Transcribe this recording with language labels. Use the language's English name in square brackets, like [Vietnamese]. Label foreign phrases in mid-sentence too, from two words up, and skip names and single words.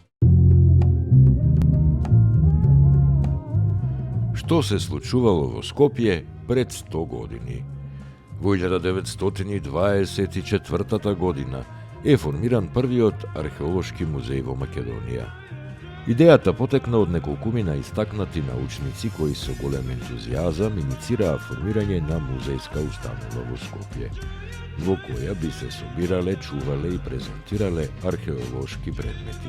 [Macedonian] Што се случувало во Скопје пред 100 години? V 1924. година е формиран првиот археолошки музеј во Македонија. Идејата потекна од неколкумина истакнати научници кои со голем ентузијазам иницираа формирање на музејска установа во Скопје, во која би се собирале, чувале и презентирале археолошки предмети.